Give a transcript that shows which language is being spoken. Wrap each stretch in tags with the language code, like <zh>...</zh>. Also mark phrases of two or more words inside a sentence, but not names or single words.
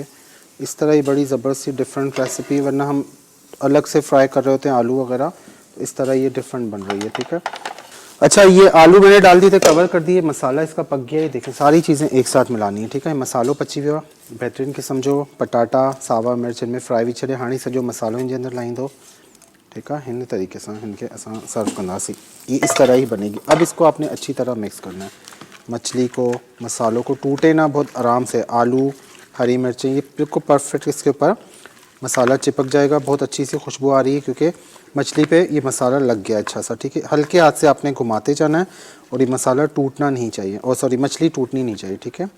<ur>اس طرح یہ بڑی زبردست سی</ur> <en>different recipe,</en> <ur>ورنہ ہم الگ سے فرائی کر رہے ہوتے ہیں آلو وغیرہ، اس طرح یہ ڈیفرنٹ بن رہی ہے، ٹھیک ہے. اچھا، یہ آلو میں نے ڈال دیے تھے، کور کر دیے، مسالہ اس کا پک گیا ہے. دیکھیں ساری چیزیں ایک ساتھ ملانی ہے، ٹھیک ہے.</ur> <sd>मसालो पची हुआ बेहतरीन किस्म जो पटाटा सावा मिर्च इनमें फ्राई भी छड़े हाणी सॼो मसालो इन जे अंदर लाईंदो,</sd> <ur>ٹھیک ہے.</ur> <sd>हिन तरीके से इनके असां सर्व कंदासीं,</sd> <ur>یہ اس طرح ہی بنے گی. اب اس کو آپ نے اچھی طرح مکس کرنا ہے، مچھلی کو مسالوں کو ٹوٹے نا، بہت آرام سے. آلو ہری مرچیں یہ بالکل پرفیکٹ اس کے اوپر مسالہ چپک جائے گا، بہت اچھی سی خوشبو آ رہی ہے کیونکہ مچھلی پہ یہ مسالہ لگ گیا اچھا سا، ٹھیک ہے. ہلکے ہاتھ سے آپ نے گھماتے جانا ہے اور یہ مسالہ ٹوٹنا نہیں چاہیے، اور سوری مچھلی ٹوٹنی نہیں چاہیے، ٹھیک ہے.</ur>